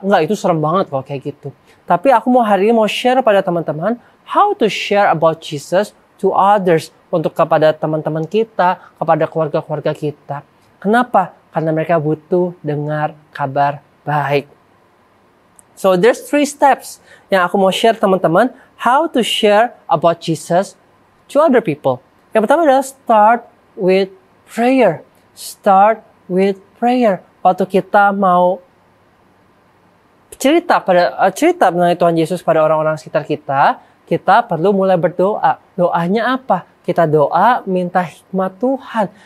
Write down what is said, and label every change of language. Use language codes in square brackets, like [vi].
[id] Enggak, itu serem banget kalau kayak gitu. Tapi aku hari ini mau share pada teman-teman, [en] how to share about Jesus to others. [id] Untuk kepada teman-teman kita, kepada keluarga-keluarga kita. Kenapa? Karena mereka butuh dengar kabar baik. [en] So there's 3 steps [id] yang aku mau share teman-teman, [en] how to share about Jesus to other people. [id] Yang pertama adalah [en] start with prayer. Start with prayer. [id] Waktu kita mau cerita mengenai Tuhan Yesus pada orang-orang sekitar kita perlu mulai berdoa. Doanya apa? Kita doa minta hikmat Tuhan.